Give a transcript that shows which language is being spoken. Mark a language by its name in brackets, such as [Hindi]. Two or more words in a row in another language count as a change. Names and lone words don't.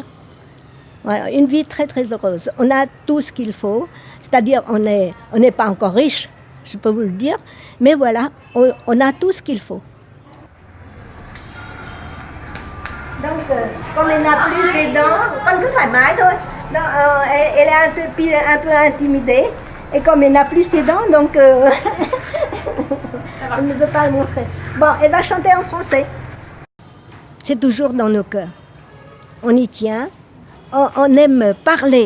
[French] Voilà, une vie très très heureuse. On a tout ce qu'il faut. C'est-à-dire, on n'est pas encore riche, je peux vous le dire. Mais voilà, on a tout ce qu'il faut. Donc, comme elle n'a plus ses dents, [Vietnamese] con cứ thoải mái thôi. [French] Donc, elle est un peu intimidée. Et comme elle n'a plus ses dents, donc elle ne veut pas le montrer. Bon, elle va chanter en français. C'est toujours dans nos cœurs. On y tient. On aime parler.